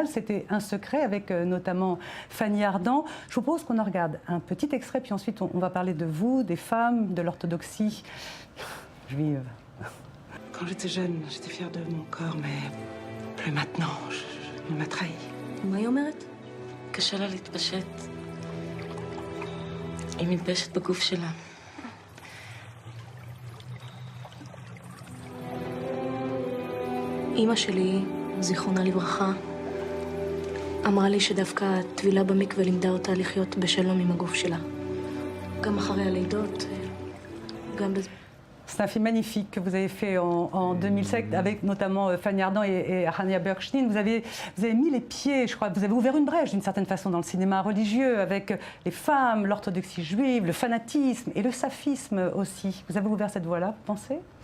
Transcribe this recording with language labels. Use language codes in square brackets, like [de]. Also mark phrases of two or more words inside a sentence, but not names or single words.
[fr] C'était Un secret, avec notamment Fanny Ardant. Je vous propose qu'on en regarde un petit extrait, puis ensuite on va parler de vous, des femmes, de l'orthodoxie juive. Quand j'étais jeune, j'étais fière de mon corps, mais plus maintenant. Il m'a trahi. [he] מה היא אומרת? קשה לה להתפשט. היא מתביישת בגוף שלה. אמא שלי, זיכרונה לברכה, אמרה לי שדווקא הטבילה במקווה לימדה אותה לחיות בשלום עם הגוף שלה. גם אחרי הלידות, גם בזה. [fr] C'est un film magnifique que vous avez fait en 2007 avec notamment Fanny Ardant et Hania Bergstein. Vous avez mis les pieds, je crois, vous avez ouvert une brèche d'une certaine façon dans le cinéma religieux avec les femmes, l'orthodoxie juive, le fanatisme et le saphisme aussi. Vous avez ouvert cette voie-là, vous pensez ?